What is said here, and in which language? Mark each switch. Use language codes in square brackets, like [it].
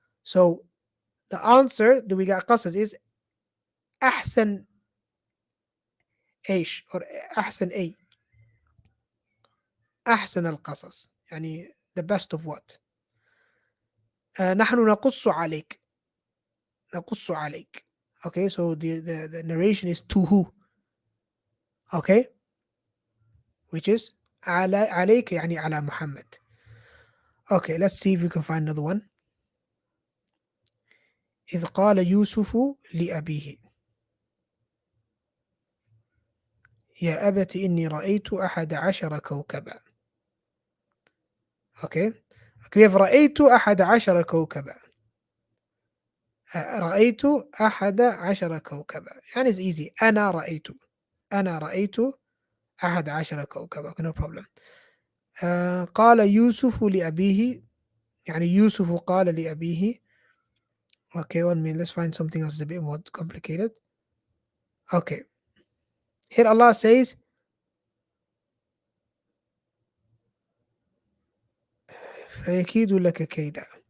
[en] So the answer that we got قصص is [ar] أحسن إيش [en] or [ar] أحسن أي. أحسن القصص يعني [en] the best of what. [ar] نحن نقص عليك. نقص عليك. [en] Okay, so the narration is to who? Okay, which is [ar] عليك يعني على محمد. [en] Okay, let's see if we can find another one. [ar] إذ قال يوسف لأبيه يا أبت إني رأيت أحد عشر كوكبا. Okay, كيف رأيت أحد عشر كوكبا. رأيت أحد عشر كوكبا يعني [en] it's easy. [ar] أنا رأيت أحد عشر كوكبا. [en] Okay, no problem. [ar] قال يوسف لأبيه يعني يوسف قال لأبيه. [en] Okay, 1 minute. Let's find something else a bit more complicated. Okay, here Allah says [ar] فيكيد لك كيدا.